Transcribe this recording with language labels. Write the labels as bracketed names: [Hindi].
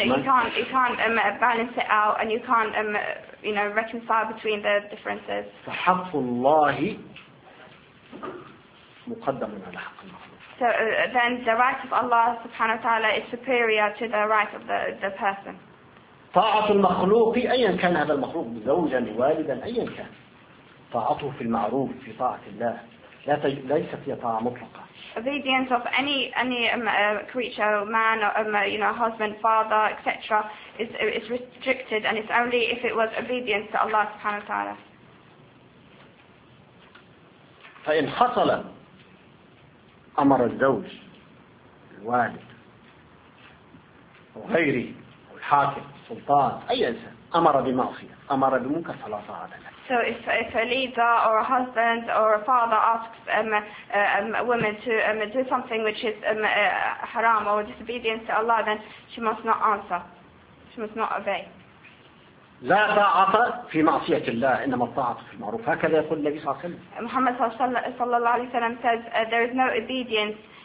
[English] And you can't balance it out, and you can't reconcile between the differences. [Arabic] فحق الله مقدم على حق المخلوق. [English] So then the right of Allah subhanahu wa ta'ala is superior to the right of the person. [Arabic] طاعة المخلوق أيا كان هذا المخلوق زوجا والدا أيا كان طاعته في المعروف في طاعة الله ليست هي طاعة مطلقة. [English] Obedience of any creature, man, husband, father, etc. is restricted, and it's only if it was obedience to Allah subhanahu wa ta'ala. [Arabic] فإن حصل أمر الزوج الوالد أو غيره أو الحاكم سلطان أي إنسان أمر بمعصية أمر بمنكر فلا طاعة له. [English] So if a leader or a husband or a father asks a woman to do something which is haram or disobedience to Allah, then she must not answer. She must not obey. [Arabic] لا طاعة في معصية الله إنما الطاعة في المعروف. هكذا يقول النبي صلى الله عليه وسلم. [English] محمد صلى الله عليه وسلم says there is no obedience.